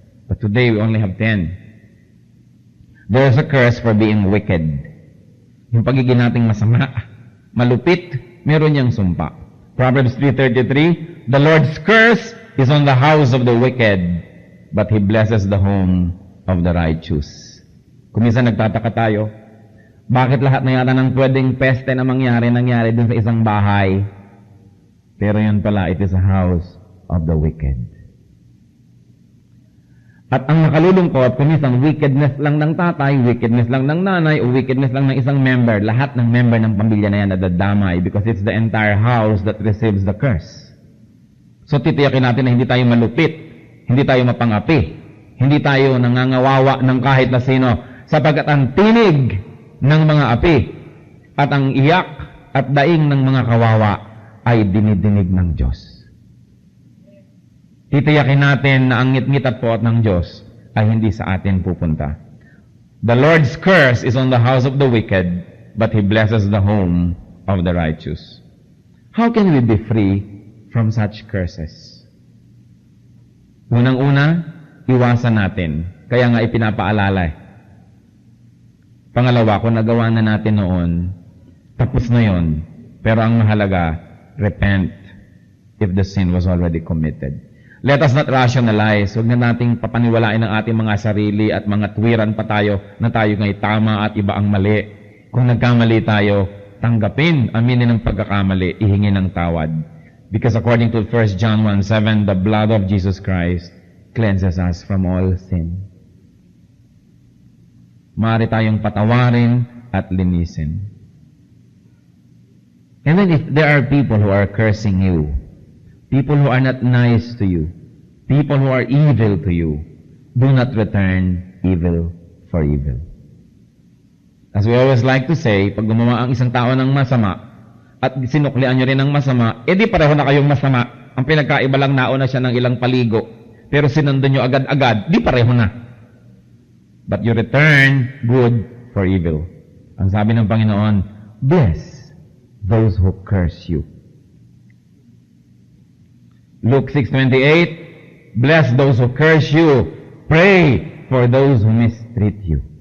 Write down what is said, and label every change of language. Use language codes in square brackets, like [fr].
[en] But today, we only have 10. There is a curse for being wicked. [tl] Yung pagiging nating masama, malupit, meron niyang sumpa. [en] Proverbs 3:33, the Lord's curse is on the house of the wicked, but He blesses the home of the righteous. [tl] Kung minsan nagtataka tayo, bakit lahat na yata ng pwedeng peste na nangyari dun sa isang bahay? Pero yun pala, [en] it is a house of the wicked. [tl] At ang nakalulungkot, kung minsan wickedness lang ng tatay, wickedness lang ng nanay, o wickedness lang ng isang member, lahat ng member ng pamilya na yan nadadamay [en] because it's the entire house that receives the curse. [tl] So titiyakin natin na hindi tayo malupit, hindi tayo mapangapi, hindi tayo nangangawawa ng kahit na sino, sapagkat ang tinig ng mga api at ang iyak at daing ng mga kawawa ay dinidinig ng Diyos. Titiyakin natin na ang ngit-ngit at poot ng Diyos ay hindi sa atin pupunta. [en] The Lord's curse is on the house of the wicked, but He blesses the home of the righteous. How can we be free from such curses? [tl] Unang-una, iwasan natin. Kaya nga ipinapaalala. Pangalawa, kung nagawa na natin noon, tapos na yon. Pero ang mahalaga, [en] repent if the sin was already committed. Let us not rationalize. [tl] Huwag na nating papaniwalain ang ating mga sarili at mga tuwiran pa tayo na tayo ngay tama at iba ang mali. Kung nagkamali tayo, tanggapin, aminin ang pagkakamali, ihingi ng tawad. [en] Because according to 1 John 1:7, the blood of Jesus Christ cleanses us from all sin. [tl] Maaari tayong patawarin at linisin. [en] And then if there are people who are cursing you, people who are not nice to you, people who are evil to you, do not return evil for evil. As we always like to say, [tl] pag gumawa ang isang tao ng masama, at sinuklian nyo rin ng masama, di pareho na kayong masama. Ang pinagkaiba lang nauna siya ng ilang paligo. Pero sinundo nyo agad-agad, di pareho na. [en] but you return good for evil. [tl] Ang sabi ng Panginoon, [en] bless those who curse you. Luke 6:28, bless those who curse you. Pray for those who mistreat you.